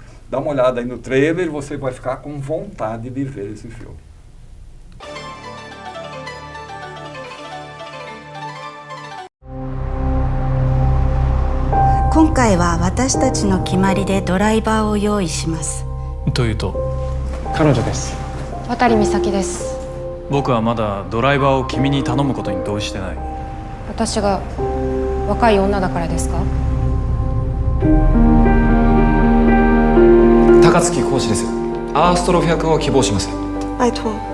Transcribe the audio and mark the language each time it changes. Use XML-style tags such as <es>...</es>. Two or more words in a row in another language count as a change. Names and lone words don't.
<pt>Dá uma olhada aí no trailer e você vai ficar com vontade de ver esse filme.</pt> <ja>Watari Misaki です。僕はまだドライバーを君に頼むことに同意してない。私が若い女だからですか？高槻講師です。アーストロフィア君を希望します。</ja> <zh>拜托。</zh>